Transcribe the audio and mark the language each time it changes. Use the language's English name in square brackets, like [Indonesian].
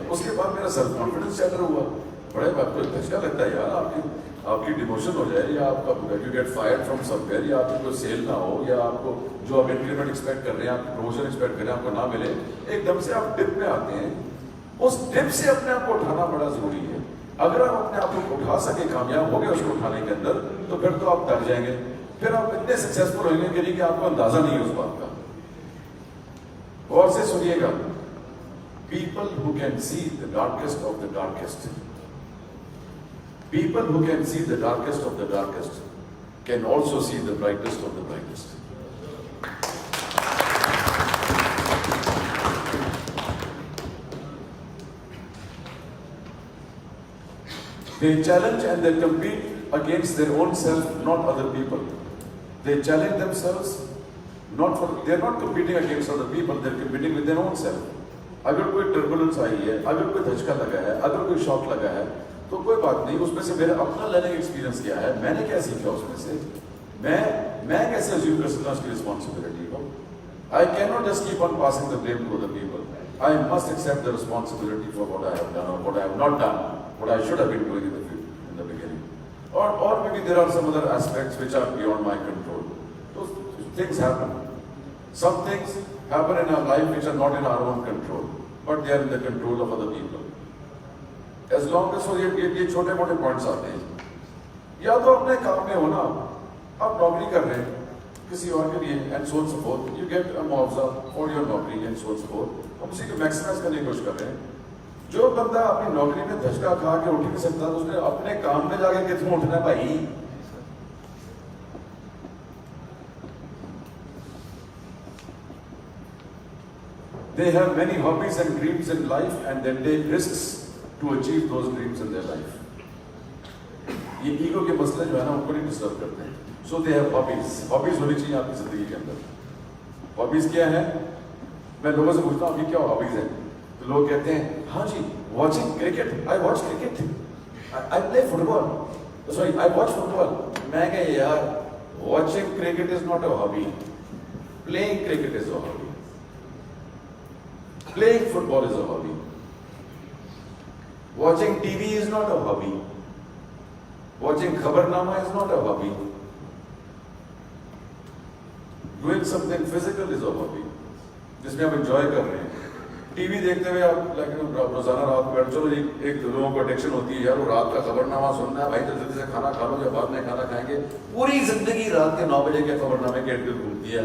[Urdu] اس کے بعد میرا سیلف کانفیڈنس چیٹر ہوا، بڑے بات کو دھچکا لگتا ہے یار، آپ کی ڈیموشن ہو جائے، یا آپ کا [English] you get fire from somewhere, [Urdu] یا آپ کی کوئی سیل نہ ہو، یا آپ کو جو آپ انکریمنٹ ایکسپیکٹ کر رہے ہیں، آپ کی پروموشن ایکسپیکٹ کر رہے ہیں، آپ کو نہ ملے، ایک دم سے آپ ڈپ میں آتے ہیں. اس ڈپ سے اپنے آپ کو اٹھانا بڑا ضروری ہے. اگر آپ اپنے آپ کو اٹھا سکے، کامیاب ہو گئے اس کو اٹھانے کے اندر، تو پھر تو آپ تر جائیں گے، پھر آپ اتنے سکسیسفل ہوئیں گے کہ آپ کو اندازہ نہیں ہے اس بات کا. غور سے سنیے گا. [English] People who can see the darkest of the darkest, people who can see the darkest of the darkest can also see the brightest of the brightest. They challenge and they compete against their own self, not other people. They challenge themselves, they're not competing against other people, they're competing with their own self. [Urdu] اگر کوئی turbulence آئی ہے، اگر کوئی دھچکا لگا ہے، اگر کوئی شاک لگا ہے، تو کوئی بات نہیں، اس میں سے میرا اپنا لرننگ ایکسپیرینس کیا ہے، میں نے کیا سیکھا اس میں سے، میں کیسے ازیوم کر سکتا ہوں اس کی رسپانسبلٹی کو. [English] I cannot just keep on passing the blame to other people. I must accept the responsibility for what I have done or what I have not done, what I should have been doing in the beginning. Or maybe there are some other aspects which are beyond my control. Those things happen. Some things happen in our life which are not in our own control, but they are in the control of other people. As long as [Urdu] یہ چھوٹے موٹے points آتے ہیں، یا تو اپنے کام میں ہونا، آپ نوکری کر رہے ہیں کسی اور کے لیے [English] and so so forth, you get a [Urdu] معاوضہ [English] for your [Urdu] نوکری اینڈ سو سو فورتھ، ہم اسی کو میکسیمائز کرنے کی کوشش کر رہے ہیں. جو بندہ اپنی نوکری میں دھچکا کھا کے اٹھ نہیں سکتا، اس نے اپنے کام میں جا کے کتنا اٹھنا ہے بھائی. [English] They have many hobbies and dreams in life and they take risks to achieve those dreams in their life. [Urdu] یہ ایگو کے مسئلے جو ہے نا ان کو نہیں ڈسٹرب کرتے ہیں. [English] So they have hobbies. [Urdu] Hobbies ہونی چاہیے آپ کی زندگی کے اندر. Hobbies کیا ہے؟ میں لوگوں سے پوچھتا ہوں آپ کی کیا hobbies ہیں؟ تو لوگ کہتے ہیں ہاں جی [English] watching cricket. I watch cricket. I play football. Sorry, I watch football. [Urdu] میں کہا یار [English] watching cricket is not a hobby. Playing cricket is a hobby. Playing football is a hobby. Watching TV is not a hobby. Watching Khabarnama is not a hobby. Doing something physical is a hobby. [Urdu] جس میں آپ enjoy کر رہے ہیں. T V دیکھتے ہوئے آپ روزانہ رات کو بیٹھ چلو ایک لوگوں کو ایڈکشن ہوتی ہے یار وہ رات کا خبرنامہ سننا ہے بھائی، تو جلدی سے کھانا کھا لو یا بعد میں کھانا کھائیں گے. پوری زندگی رات کے 9 بجے کے خبرنامے کے ارد گرد گھومتی ہے.